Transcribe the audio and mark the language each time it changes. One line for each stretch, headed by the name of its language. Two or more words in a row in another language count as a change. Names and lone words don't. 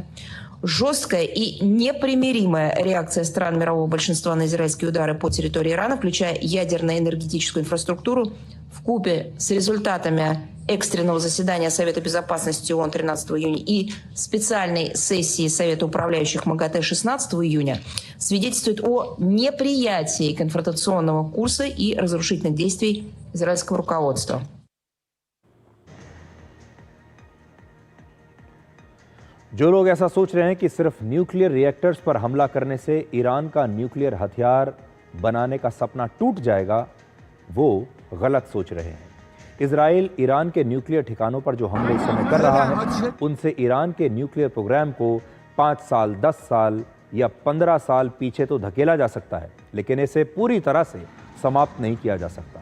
Russian: Жесткая и непримиримая реакция стран мирового большинства на израильские удары по территории Ирана, включая ядерно-энергетическую инфраструктуру, вкупе с результатами экстренного заседания Совета безопасности ООН 13 июня и специальной сессии Совета управляющих МАГАТЭ 16 июня свидетельствует о неприятии конфронтационного курса и разрушительных действий израильского руководства.
Hindi: जो लोग ऐसा सोच रहे हैं कि सिर्फ न्यूक्लियर रिएक्टर्स पर हमला करने से ईरान का न्यूक्लियर हथियार बनाने का सपना टूट जाएगा, वो गलत सोच रहे हैं। इजराइल ईरान के न्यूक्लियर ठिकानों पर जो हमले इस समय कर रहा है, उनसे ईरान के न्यूक्लियर प्रोग्राम को 5 साल, 10 साल या 15 साल पीछे तो धकेला जा सकता है, लेकिन इसे पूरी तरह से समाप्त नहीं किया जा सकता।